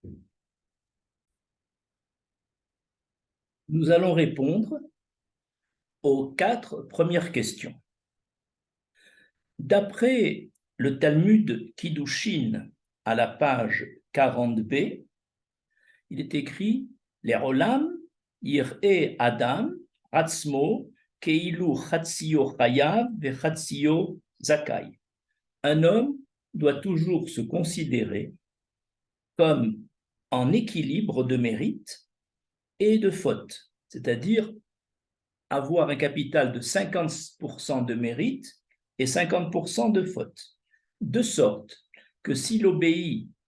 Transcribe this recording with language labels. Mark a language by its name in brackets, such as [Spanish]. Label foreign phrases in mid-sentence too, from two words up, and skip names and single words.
[French] Nous allons répondre aux 4 premières questions. D'après le Talmud Kiddushin à la page 40b, il est écrit « Les [Hebrew] עולם יראה אדם עצמו כאילו חציו חייב וחציו זכאי [French] » Un homme doit toujours se considérer comme en équilibre de mérite et de faute, c'est-à-dire avoir un capital de 50% de mérite et 50% de faute, de sorte que s'il obéit